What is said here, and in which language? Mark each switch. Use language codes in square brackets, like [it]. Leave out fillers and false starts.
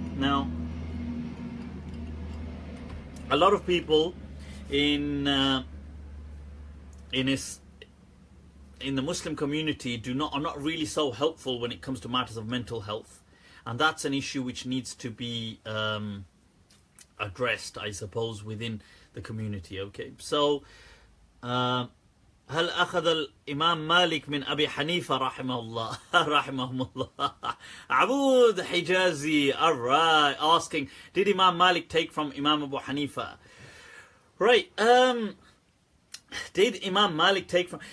[en] Now, a lot of people in the Muslim community are not really so helpful when it comes to matters of mental health, and that's an issue which needs to be addressed, I suppose, within the community. Okay, so [ar] هل أخذ الإمام مالك من أبي حنيفة رحمه الله رحمهم الله عبود حجازي, [en] alright, asking, did Imam Malik take from Imam Abu Hanifah? Right, did Imam Malik take from...